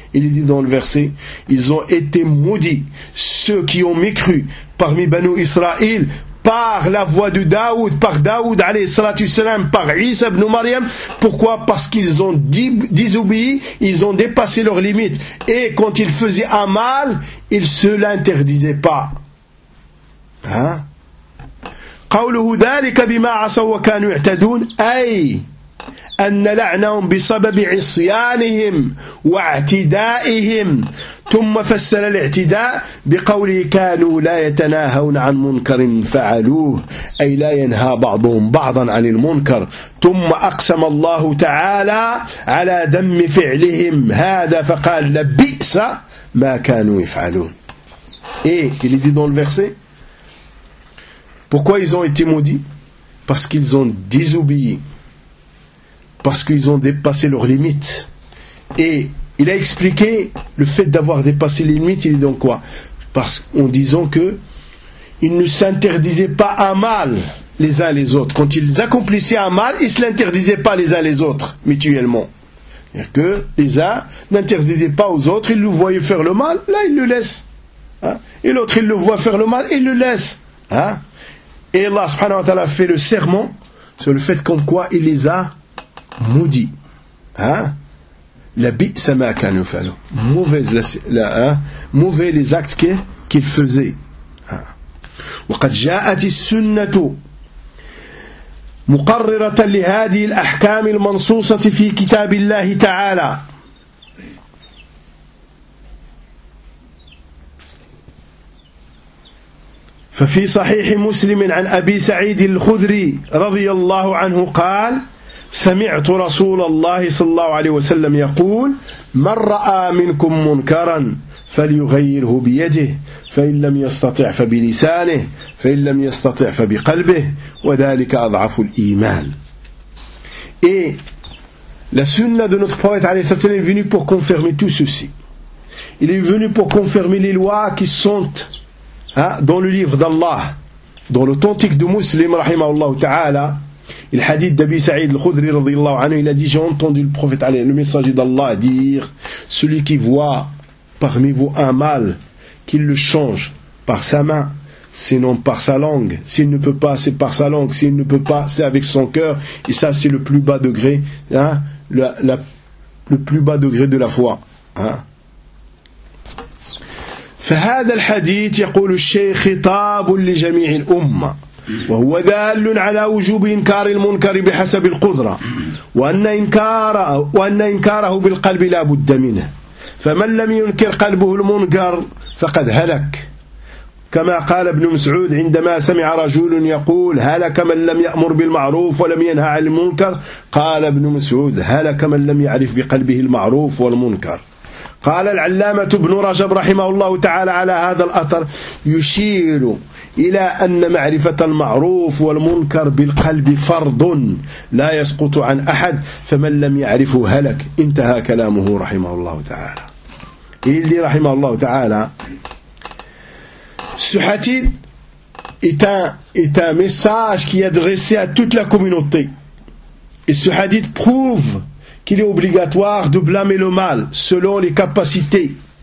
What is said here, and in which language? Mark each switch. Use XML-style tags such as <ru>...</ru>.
<fr>Il est dit dans le verset, ils ont été maudits, ceux qui ont mécru parmi Banu Israël, par la voix de Daoud, par Daoud</fr> <ar>alayhi salatu wassalam,</ar> <fr>par Isa ibn Maryam. Pourquoi? Parce qu'ils ont désobéi, ils ont dépassé leurs limites. Et quand ils faisaient un mal, ils se l'interdisaient pas. Hein?</fr> <ar>قَوْلُهُ ذَلِكَ بِمَا عَصَوْا وَكَانُوا يَعْتَدُونَ أَيْ أَنَّ لَعْنَهُمْ بِسَبَبِ عِصْيَانِهِمْ وَاعْتِدَائِهِمْ ثم فسر الاعتداء بقوله كانوا لا يتناهون عن منكر فعلوه أي لا ينهى بعضهم بعضا عن المنكر ثم أقسم الله تعالى على دم فعلهم هذا فقال لبئس ما كانوا يفعلون.</ar> <fr>Et il est dit dans le verset, pourquoi ils ont été maudits? Parce qu'ils ont désobéi, parce qu'ils ont dépassé leurs limites. Et il a expliqué le fait d'avoir dépassé les limites, il est dans quoi? Parce qu'en disant que ils ne s'interdisaient pas un mal les uns les autres. Quand ils accomplissaient un mal, ils ne se l'interdisaient pas les uns les autres, mutuellement. C'est-à-dire que les uns n'interdisaient pas aux autres, ils le voyaient faire le mal, là ils le laissent. Hein? Et l'autre, il le voit faire le mal, il le laisse. Hein? Et Allah</fr> <ar>subhanahu wa ta'ala</ar> <fr>fait le serment sur le fait comme quoi il les a maudits. Hein?</fr> <ar>La bi samakanu falo.</ar> <fr>Mauvais, mauvais les actes qu'ils faisaient.</fr> <ar>وقد جاءت السنة مقررة لهذه الأحكام المنصوصة في كتاب الله تعالى ففي صحيح مسلم عن أبي سعيد الخدري رضي الله عنه قال سمعت رسول الله صلى الله عليه وسلم يقول من رأى منكم منكرا فليغيره بيده فإن لم يستطع فبلسانه فإن لم يستطع فبقلبه وذلك أضعف الإيمان.</ar> <fr>Et la sunna de notre prophète</fr> <ar>عليه الصلاة والسلام</ar> <fr>est venue pour confirmer tout ceci. Il est venu pour confirmer les lois qui sont dans le livre d'Allah, dans l'authentique de Muslim</fr> <ar>رحمه الله تعالى.</ar> <fr>Le hadith d'Abi Saïd al-Khudri</fr> <ar>رضي الله عنه,</ar> <fr>il a dit j'ai entendu le prophète عليه le messager d'Allah dire celui qui voit parmi vous un mal, qu'il le change par sa main, sinon par sa langue. S'il ne peut pas, c'est par sa langue. S'il ne peut pas, c'est avec son cœur. Et ça, c'est le plus bas degré, hein, le plus bas degré de la foi. Hein.</fr> <ar>فهذا الحديث يقول الشيخ خطاب لجميع الأمة وهو دال على وجوب إنكار المنكر بحسب القدرة وأن إنكاره بالقلب لا بد منه. فمن لم ينكر قلبه المنكر فقد هلك كما قال ابن مسعود عندما سمع رجل يقول هلك من لم يأمر بالمعروف ولم ينهى عن المنكر قال ابن مسعود هلك من لم يعرف بقلبه المعروف والمنكر قال العلامة ابن رجب رحمه الله تعالى على هذا الأثر يشير إلى أن معرفة المعروف والمنكر بالقلب فرض لا يسقط عن أحد فمن لم يعرف هلك انتهى كلامه رحمه الله تعالى.</ar> <fr>Et il dit,</fr> <ar>rahimahullah ta'ala,</ar> <fr>ce hadith est un message qui est adressé à toute la communauté. Et ce hadith prouve qu'il est obligatoire de blâmer le mal selon les capacités.</fr>